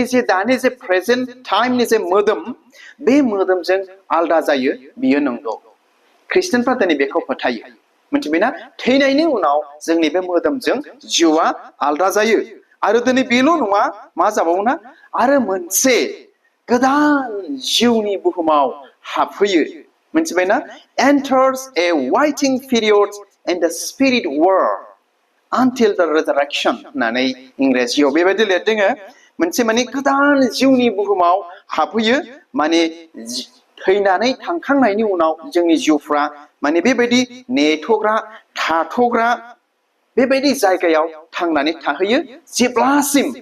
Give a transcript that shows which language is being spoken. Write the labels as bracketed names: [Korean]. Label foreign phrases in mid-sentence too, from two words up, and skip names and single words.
[Bodo] जे दानि जे [English] present timeनि [Bodo] जे मोदोम बे मोदोमजों आलदा जायो बियो नंगौ ख्रिस्टियानफ्रा दिनै बेखौ फोथायो मिथिबायना थैनायनि उनाव जोंनि बे मोदोमजों जिउआ आलदा जायो आरो दिनै बेल' नङा मा जाबावोना आरो मोनसे गोदान जिउनि बुहुमाव हाबफैयो मिथिबायना [English] enters a waiting period in the spirit world until the resurrection [Bodo] होननानै इंराजियाव बेबायदि लिरदों मोनसे माने गोदान जिउनि बुहुमाव हाबफैयो माने थैनानै थांखांनायनि उनाव जोंनि जिउफ्रा माने बेबायदि नेथ'ग्रा थाथ'ग्रा बेबायदि जायगायाव थांनानै थाहैयो जेब्लासिम